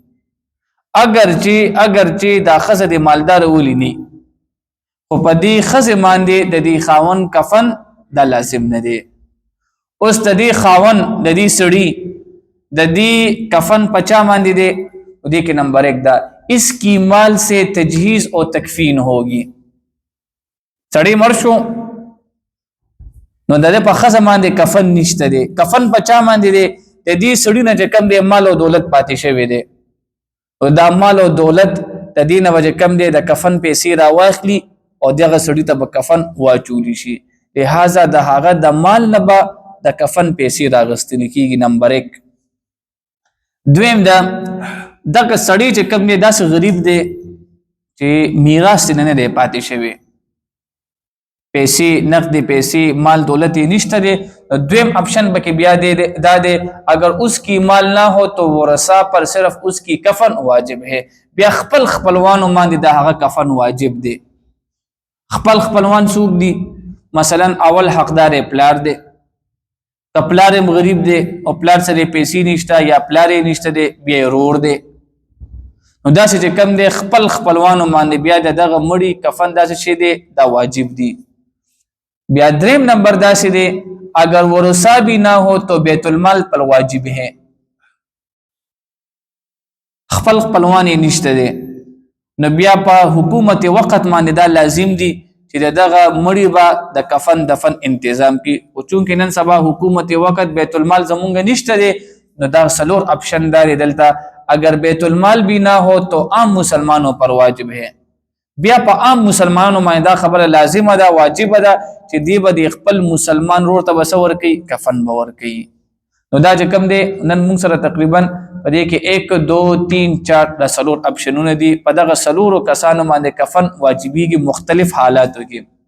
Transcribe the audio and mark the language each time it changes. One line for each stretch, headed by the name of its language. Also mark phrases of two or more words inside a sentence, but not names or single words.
Pashto: اگر چې دا ښځه د مالدار ولې نه، خو په دې ښځې باندې د دې خاوند کفن دا لازم نه دی. اوس د دې خاوند د دې سړي د دې کفن په چا باندې دی، دې کې نمبر 1 دا
Urdu: اس کی مال سے تجہیز اور تکفین ہوگی.
Pashto: سړی مړ شو نو د دې په ښځه باندې کفن نشته دی، کفن په چا باندې دی، د دې سړي نه چې کم دی مال او دولت پاتې شوی دی، او دا مال او دولت د دې نه چې کم دی د کفن پیسې راواخلي او دغه سړي ته به کفن واچولی شي. لہذا د هغه د مال نه به د کفن پیسې راغستل کیږي. نمبر 1. دویم دا دغه سړی چې کوم دی داسې غریب دی چې میراث یې نه دی پاتې شوی، پیسې نقدې پیسې مال دولت یې نشته دی. دویم آپشن پکې بیا دا دی
Urdu: اگر اس کی مال نہ ہو تو ورثہ پر صرف اس کی کفن واجب ہے.
Pashto: بیا خپل خپلوانو باندې د هغه کفن واجب دی. خپل خپلوان څوک دي؟ مثلا اول حقدار پلار دی، که پلار غریب دی او پلار سره پیسې نشته یا پلار یې نشته دی، بیا ورور دی. نو داسې چې کم دی خپل خپلوانو باندې بیا دغه مړي کفن داسې شی دی دا واجب دی. بیا دریم نمبر داسې دی
Urdu: اگر ورثہ بھی نہ ہو تو بیت المال پر واجب ہے
Pashto: خپل خپلوان نشته دی نو بیا په حکومت وقت باندې دا لازم دی چې دغه مړی به د کفن دفن تنظیم کی او چونکې نن سبا حکومت وقت بیت المال زمونږ نشته دی نو دا سلور اپشن دار دلته
Urdu: اگر بیت المال بھی نہ ہو تو عام مسلمانوں پر واجب ہے
Pashto: بیا په عام مسلمانانو باندې دا خبره لازمه ده واجب ده چې دی به خپل مسلمان ورور ته بسور کوي کفن باور کوي نو دا چې کوم دی نن موږ سره تقریبا په دې کې 1 2 3 4 د سلور اپشنونه دي په دغه سلورو کسانو باندې کفن واجبېږي مختلف حالاتو کې